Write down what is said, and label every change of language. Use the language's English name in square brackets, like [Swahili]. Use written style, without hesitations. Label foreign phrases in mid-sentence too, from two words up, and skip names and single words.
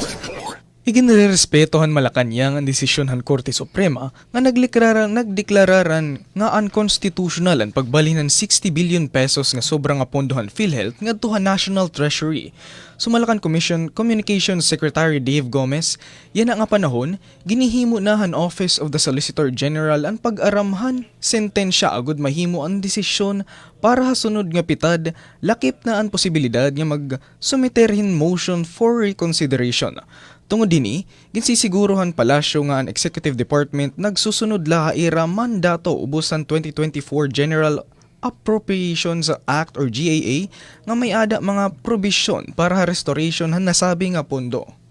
[Waray] Iginrerespetuhan Malacanang ang desisyon han Korte Suprema nga nagdeklararan nga unconstitutional ang pagbalhin ng 60 billion pesos nga sobrang pondohan PhilHealth ngadto ha National Treasury. Sumalakan Communications Secretary Dave Gomez, yan nga panahon, ginihimo na han Office of the Solicitor General ang pag-aramhan sentensya agud mahimo ang desisyon para hasunod nga pitad lakip na ang posibilidad nga mag-sumiterhin [English] motion for reconsideration. [Waray] Tungod dini, ginsisigurohan palasyo nga ang Executive Department nagsusunod laha ira mandato ubusan 2024 General Appropriations Act or GAA nga may ada mga probisyon para restoration han nasabi nga pondo.